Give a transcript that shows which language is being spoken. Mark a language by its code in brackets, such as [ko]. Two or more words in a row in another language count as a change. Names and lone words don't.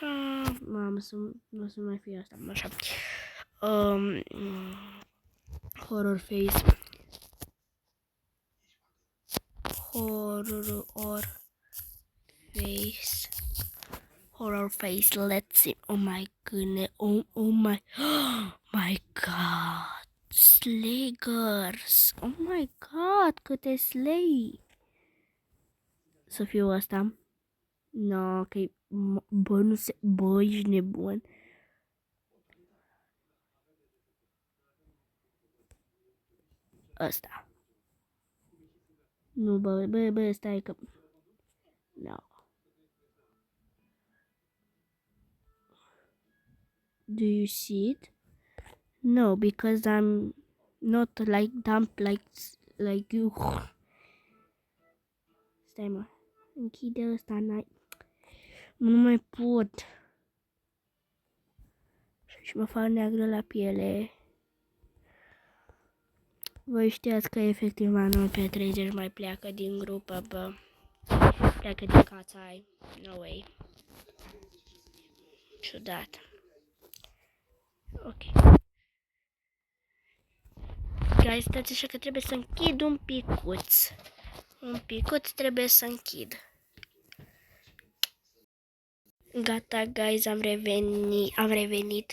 [ro] Mamă, nu să mai fie asta. Așa. Horror face. Horror face. [en] Let's see. Oh my goodness. Oh my. My god. Slaggers. Oh my god. Câte slay. Să fiu asta. No, ok. [ro] Bă, nu se... Bă, ești nebun. Ăsta. Nu, bă, stai că... [en] No. Do you see it? No, because I'm not like dumb like you. [ro] Stai, mă. Închide ăsta, n-ai... Nu mai pot. Și mă fac neagră la piele. Voi știați că efectiv anul pe 30 mai pleacă din grupă, bă. Pleacă din cața ai. [en] No way. [ro] Ciudat. Ok. Guys, stați așa că trebuie să închid un picuț. Un picuț trebuie să închid. Gata, guys, am revenit.